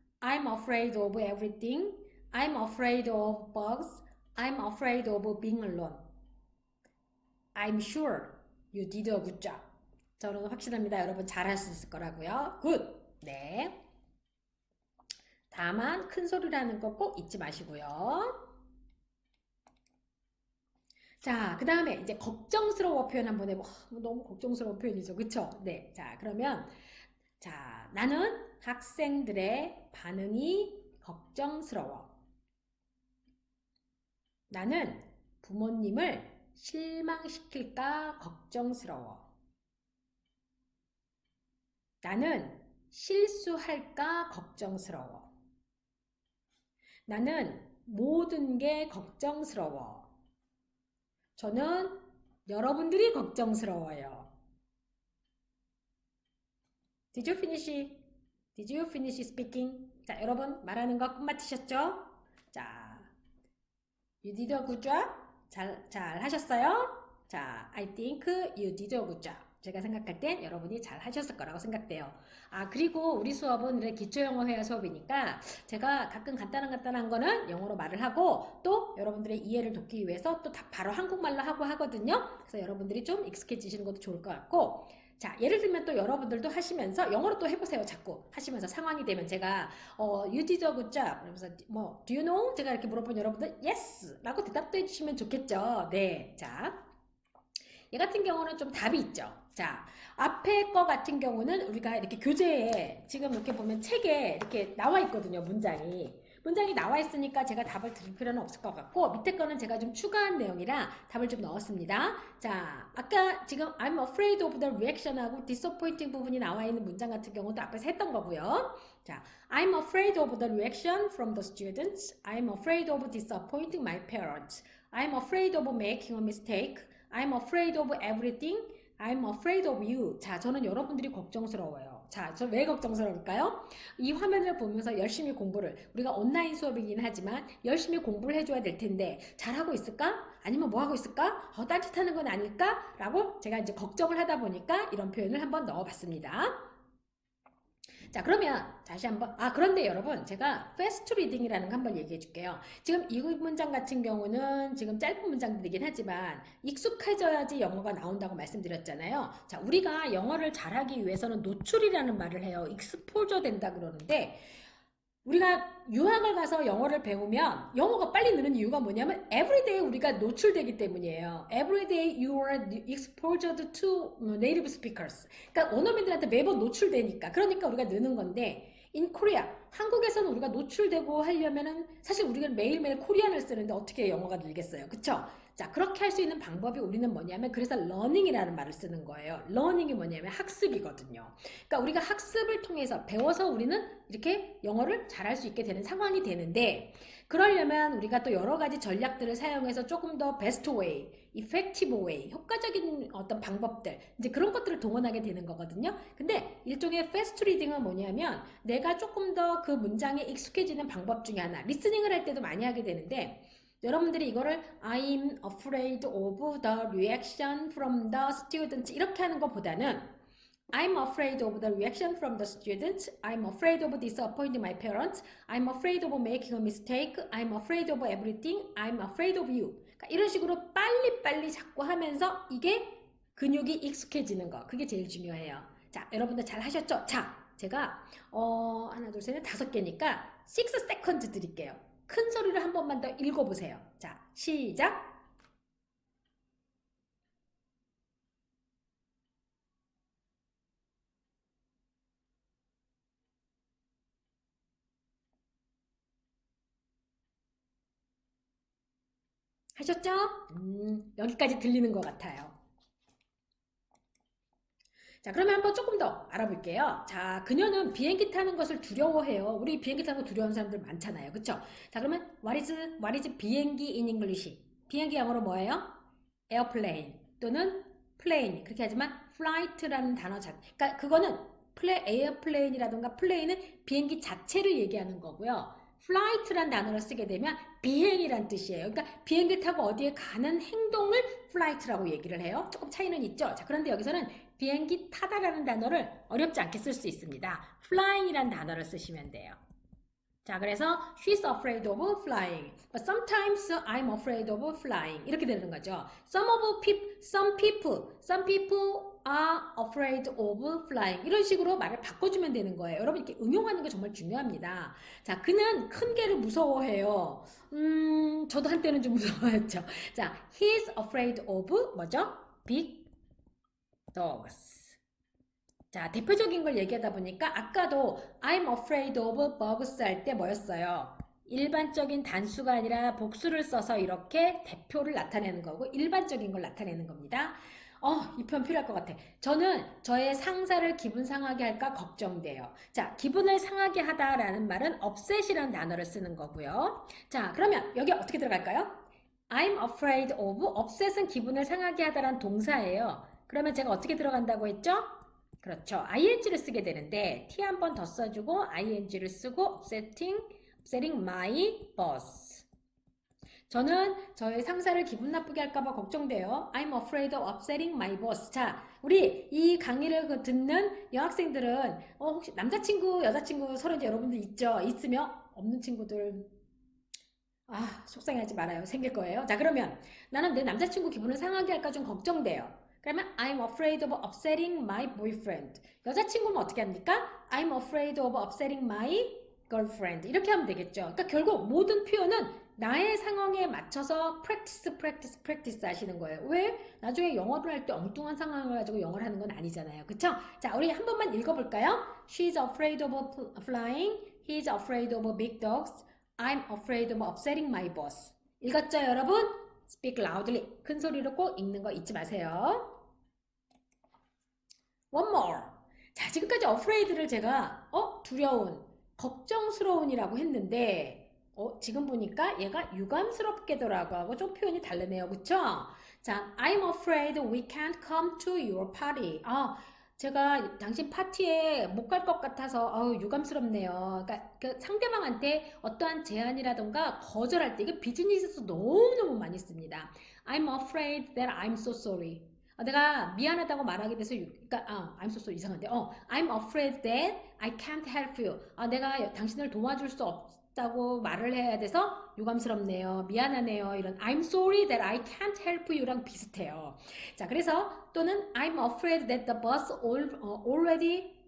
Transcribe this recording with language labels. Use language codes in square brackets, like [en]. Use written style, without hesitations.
[en] I'm afraid of everything. I'm afraid of bugs. I'm afraid of being alone. I'm sure you did a good job. [ko] 저는 확신합니다. 여러분 잘할 수 있을 거라고요. [en] Good. [ko] 네. 다만 큰 소리라는 거 꼭 잊지 마시고요. 자, 그 다음에 이제 걱정스러워 표현 한번 해보. 너무 걱정스러운 표현이죠. 그쵸? 네. 자, 그러면 자, 나는 학생들의 반응이 걱정스러워. 나는 부모님을 실망시킬까 걱정스러워. 나는 실수할까 걱정스러워. 나는 모든 게 걱정스러워. 저는 여러분들이 걱정스러워요. [en] Did you finish? Did you finish speaking? [ko] 자, 여러분 말하는 거 끝마치셨죠? [en] 자, you did a good job? [ko] 잘 하셨어요? [en] 자, I think you did a good job. [ko] 제가 생각할 땐 여러분이 잘 하셨을 거라고 생각돼요. 그리고 우리 수업은 기초영어 회화 수업이니까 제가 가끔 간단한 거는 영어로 말을 하고 또 여러분들의 이해를 돕기 위해서 또 바로 한국말로 하고 하거든요. 그래서 여러분들이 좀 익숙해지시는 것도 좋을 것 같고 자, 예를 들면 또 여러분들도 하시면서 영어로 또 해보세요. 자꾸 하시면서 상황이 되면 제가 [en] you did a good job [ko] 그러면서 뭐 [en] do you know? [ko] 제가 이렇게 물어보면 여러분들 yes 라고 대답도 해주시면 좋겠죠. 네, 자, 얘 같은 경우는 좀 답이 있죠. 자, 앞에 거 같은 경우는 우리가 이렇게 교재에 지금 이렇게 보면 책에 이렇게 나와 있거든요. 문장이 나와 있으니까 제가 답을 드릴 필요는 없을 것 같고 밑에 거는 제가 좀 추가한 내용이라 답을 좀 넣었습니다. 자, 아까 지금 [en] I'm afraid of the reaction [ko] 하고 disappointing 부분이 나와 있는 문장 같은 경우도 앞에서 했던 거고요. [en] 자, I'm afraid of the reaction from the students. I'm afraid of disappointing my parents. I'm afraid of making a mistake. I'm afraid of everything. I'm afraid of you. [ko] 자, 저는 여러분들이 걱정스러워요. 자, 저 왜 걱정스러울까요? 이 화면을 보면서 열심히 공부를, 우리가 온라인 수업이긴 하지만 열심히 공부를 해줘야 될 텐데 잘하고 있을까? 아니면 뭐 하고 있을까? 딴짓하는 건 아닐까? 라고 제가 이제 걱정을 하다 보니까 이런 표현을 한번 넣어봤습니다. 자, 그러면 다시 한번 그런데 여러분 제가 fast reading이라는 거 한번 얘기해 줄게요. 지금 이 문장 같은 경우는 지금 짧은 문장들이긴 하지만 익숙해져야지 영어가 나온다고 말씀드렸잖아요. 자, 우리가 영어를 잘하기 위해서는 노출이라는 말을 해요. exposure 된다 그러는데 우리가 유학을 가서 영어를 배우면 영어가 빨리 느는 이유가 뭐냐면 everyday 우리가 노출되기 때문이에요. [en] Everyday you are exposed to native speakers. [ko] 그러니까 원어민들한테 매번 노출되니까. 그러니까 우리가 느는 건데 [en] in Korea, [ko] 한국에서는 우리가 노출되고 하려면은 사실 우리가 매일매일 코리안을 쓰는데 어떻게 영어가 늘겠어요. 그쵸? 자, 그렇게 할 수 있는 방법이 우리는 뭐냐면 그래서 learning이라는 말을 쓰는 거예요. learning이 뭐냐면 학습이거든요. 그러니까 우리가 학습을 통해서 배워서 우리는 이렇게 영어를 잘할 수 있게 되는 상황이 되는데 그러려면 우리가 또 여러 가지 전략들을 사용해서 조금 더 [en] best way, effective way, [ko] 효과적인 어떤 방법들 이제 그런 것들을 동원하게 되는 거거든요. 근데 일종의 fast reading은 뭐냐면 내가 조금 더 그 문장에 익숙해지는 방법 중에 하나 리스닝을 할 때도 많이 하게 되는데 여러분들이 이거를 [en] I'm afraid of the reaction from the students [ko] 이렇게 하는 것보다는 I'm afraid of the reaction from the students. [en] I'm afraid of disappointing my parents. I'm afraid of making a mistake. I'm afraid of everything. I'm afraid of you. [ko] 그러니까 이런 식으로 빨리빨리 자꾸 하면서 이게 근육이 익숙해지는 거. 그게 제일 중요해요. 자, 여러분들 잘 하셨죠? 자, 제가 하나, 둘, 셋, 넷, 5개니까 [en] 6 seconds [ko] 드릴게요. 큰 소리를 한 번만 더 읽어보세요. 자, 시작! 하셨죠? 여기까지 들리는 것 같아요. 자, 그러면 한번 조금 더 알아볼게요. 자, 그녀는 비행기 타는 것을 두려워해요. 우리 비행기 타는 거 두려워하는 사람들 많잖아요. 그쵸? [en] 자, 그러면 what is 비행기 in English? [ko] 비행기 영어로 뭐예요? [en] airplane [ko] 또는 [en] plane. [ko] 그렇게 하지만 flight라는 단어 그러니까 그거는 airplane이라든가 plane은 비행기 자체를 얘기하는 거고요. flight란 단어를 쓰게 되면 비행이란 뜻이에요. 그러니까 비행기를 타고 어디에 가는 행동을 flight라고 얘기를 해요. 조금 차이는 있죠. 자, 그런데 여기서는 비행기 타다라는 단어를 어렵지 않게 쓸 수 있습니다. flying이란 단어를 쓰시면 돼요. [en] 자, 그래서 she's afraid of flying. But sometimes I'm afraid of flying. [ko] 이렇게 되는 거죠. [en] Some people are afraid of flying. [ko] 이런 식으로 말을 바꿔주면 되는 거예요. 여러분 이렇게 응용하는 게 정말 중요합니다. 자, 그는 큰 개를 무서워해요. 저도 한때는 좀 무서워했죠. [en] 자, he's afraid of [ko] 뭐죠? [en] big dogs. [ko] 자, 대표적인 걸 얘기하다 보니까 아까도 [en] I'm afraid of bugs [ko] 할 때 뭐였어요? 일반적인 단수가 아니라 복수를 써서 이렇게 대표를 나타내는 거고 일반적인 걸 나타내는 겁니다. 이 표현 필요할 것 같아. 저는 저의 상사를 기분 상하게 할까 걱정돼요. 자, 기분을 상하게 하다라는 말은 upset이라는 단어를 쓰는 거고요. 자, 그러면 여기 어떻게 들어갈까요? [en] I'm afraid of, [ko] upset은 기분을 상하게 하다라는 동사예요. 그러면 제가 어떻게 들어간다고 했죠? 그렇죠. ing를 쓰게 되는데 t 한 번 더 써주고 ing를 쓰고 [en] upsetting my boss. [ko] 저는 저의 상사를 기분 나쁘게 할까봐 걱정돼요. [en] I'm afraid of upsetting my boss. [ko] 자, 우리 이 강의를 듣는 여학생들은 혹시 남자친구, 여자친구 서로 이제 여러분들 있죠? 있으면 없는 친구들 속상해하지 말아요. 생길 거예요. 자, 그러면 나는 내 남자친구 기분을 상하게 할까 좀 걱정돼요. 그러면 [en] I'm afraid of upsetting my boyfriend. [ko] 여자친구는 어떻게 합니까? [en] I'm afraid of upsetting my girlfriend. [ko] 이렇게 하면 되겠죠. 그러니까 결국 모든 표현은 나의 상황에 맞춰서 practice 하시는 거예요. 왜? 나중에 영어를 할 때 엉뚱한 상황을 가지고 영어를 하는 건 아니잖아요. 그쵸? 자, 우리 한 번만 읽어볼까요? [en] She's afraid of flying. He's afraid of big dogs. I'm afraid of upsetting my boss. [ko] 읽었죠, 여러분? [en] Speak loudly. [ko] 큰 소리로 꼭 읽는 거 잊지 마세요. [en] One more. [ko] 자, 지금까지 afraid를 제가 두려운, 걱정스러운이라고 했는데 지금 보니까 얘가 유감스럽게더라고 하고 좀 표현이 다르네요. 그쵸? [en] 자, I'm afraid we can't come to your party. [ko] 제가 당신 파티에 못 갈 것 같아서 유감스럽네요. 그러니까 그 상대방한테 어떠한 제안이라던가 거절할 때 이게 비즈니스에서 너무너무 많이 씁니다. [en] I'm afraid that I'm so sorry. [ko] 내가 미안하다고 말하게 돼서 그러니까 [en] I'm so sorry [ko] 이상한데 [en] I'm afraid that I can't help you. [ko] 내가 당신을 도와줄 수 없다고 말을 해야 돼서 유감스럽네요. 미안하네요. 이런 [en] I'm sorry that I can't help you [ko] 랑 비슷해요. 자, 그래서 또는 [en] I'm afraid that the bus already